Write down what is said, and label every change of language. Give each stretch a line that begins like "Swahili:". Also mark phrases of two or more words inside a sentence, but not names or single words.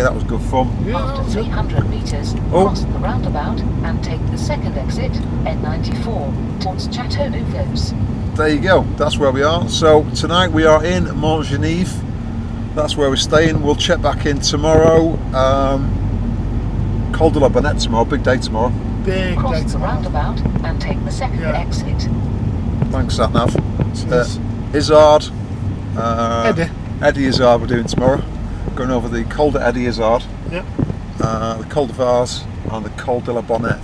English: That was good fun. Yeah, After 300 metres, cross the roundabout and take the second exit, N94, towards Chateau Nouveaux. There you go, that's where we are. So tonight we are in Montgenèvre. That's where we're staying. We'll check back in tomorrow. Col de la Bonnette tomorrow, big day tomorrow. Big Cross day the tomorrow. roundabout and take the second exit. Thanks, Satnav. Cheers. Izzard. Eddie Izzard we're doing tomorrow. Going over the Col de Eddie Izzard. Yep. The Col de Vars and the Col de la Bonnette.